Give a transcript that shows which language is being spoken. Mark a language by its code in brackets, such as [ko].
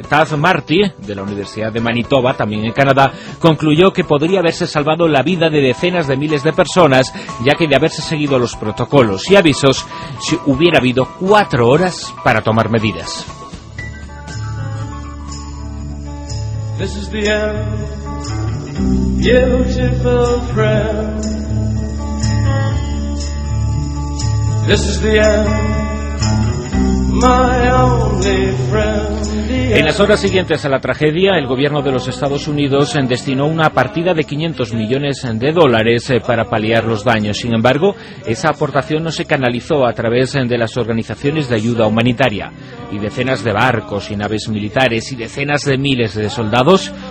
[es] Taz Marty, de la Universidad de Manitoba, también en Canadá, concluyó que podría haberse salvado la vida de decenas de miles de personas, ya que de haberse seguido los protocolos y avisos, si hubiera habido 4 horas para tomar medidas. [en] This is the end, beautiful friend. This is the end, my only friend. [es] En las horas siguientes a la tragedia, el gobierno de los Estados Unidos destinó una partida de $500 millones para paliar los daños. Sin embargo, esa aportación no se canalizó a través de las organizaciones de ayuda humanitaria. Y decenas de barcos y naves militares y decenas de miles de soldados